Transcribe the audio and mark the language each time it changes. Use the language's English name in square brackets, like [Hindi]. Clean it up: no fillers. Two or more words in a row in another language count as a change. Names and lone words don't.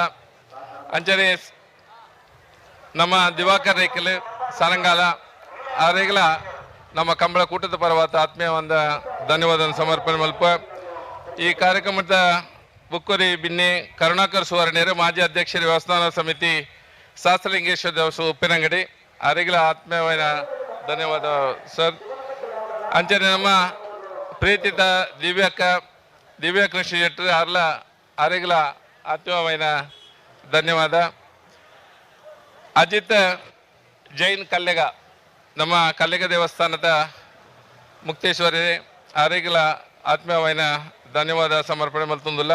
[Tulu] ಅಂಚನೆ ನಮ್ಮ ದಿವಾಕರ್ ರೇಖಲ್ ಸಾರಂಗಾಲ ಅವರಿಗೆಲ್ಲ ನಮ್ಮ ಕಂಬಳ ಕೂಟದ ಪರವಾದ ಆತ್ಮೀಯವಾದ ಧನ್ಯವಾದ ಸಮರ್ಪಣೆ ಮಲ್ಪ. ಈ ಕಾರ್ಯಕ್ರಮದ ಬುಕ್ಕೋರಿ ಬಿನ್ನೆ ಕರುಣಾಕರ್ ಸುವರ್ಣೇರು ಮಾಜಿ ಅಧ್ಯಕ್ಷರ ವ್ಯವಸ್ಥಾಪನಾ ಸಮಿತಿ ಶಾಸ್ತ್ರಲಿಂಗೇಶ್ವರ ದೇವಸ ಉಪ್ಪಿನಂಗಡಿ ಅವರಿಗೆಲ್ಲ ಆತ್ಮೀಯವಾದ ಧನ್ಯವಾದ ಸರ್. ಅಂಚನೆ ನಮ್ಮ ಪ್ರೀತಿತ ದಿವ್ಯಾ ಕೃಷ್ಣ ಶೆಟ್ಟಿ ಅವರಿಗೆಲ್ಲ ಆತ್ಮೀಯವಾದ ಧನ್ಯವಾದ. ಅಜಿತ್ ಜೈನ್ ಕಲ್ಲೆಗ ನಮ್ಮ ಕಲ್ಲೆಗ ದೇವಸ್ಥಾನದ ಮುಕ್ತೇಶ್ವರಿ ಅವರಿಗೆಲ್ಲ ಆತ್ಮೀಯವಾದ ಧನ್ಯವಾದ ಸಮರ್ಪಣೆ ಮಲ್ತೊಂದಿಲ್ಲ.